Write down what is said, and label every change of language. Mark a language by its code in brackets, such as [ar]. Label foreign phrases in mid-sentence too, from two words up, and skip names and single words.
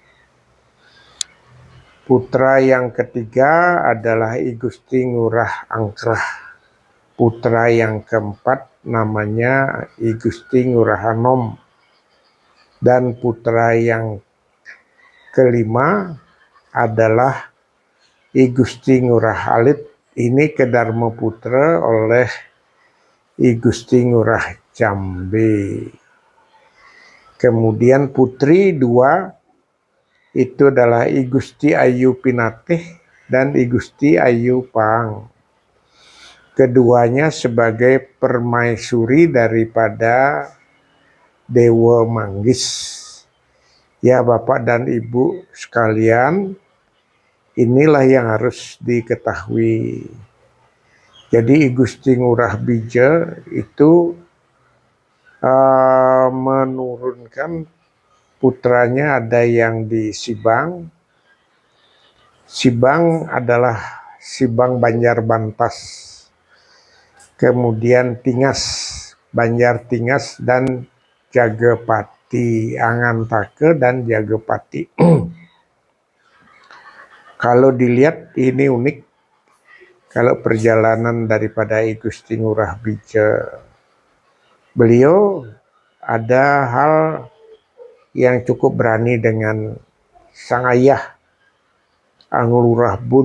[id] Putra yang ketiga adalah I Gusti Ngurah Angkrah. Putra yang keempat namanya I Gusti Ngurah Anom. Dan putra yang kelima adalah I Gusti Ngurah Alit. Ini Kedarma Putra oleh I Gusti Ngurah Jambe. Kemudian putri 2 itu adalah I Gusti Ayu Pinatih dan I Gusti Ayu Pang. Keduanya sebagai permaisuri daripada Dewa Manggis. Ya Bapak dan Ibu sekalian, inilah yang harus diketahui. Jadi I Gusti Ngurah Bija itu menurunkan putranya, ada yang di Sibang. Sibang adalah Sibang Banjarbantas. Kemudian Tingas, Banjar Tingas dan Jagapati, Angantake dan Jagapati. Kalau dilihat ini unik. Kalau perjalanan daripada I Gusti Ngurah Bija, beliau ada hal yang cukup berani dengan sang ayah Anglurah Bun.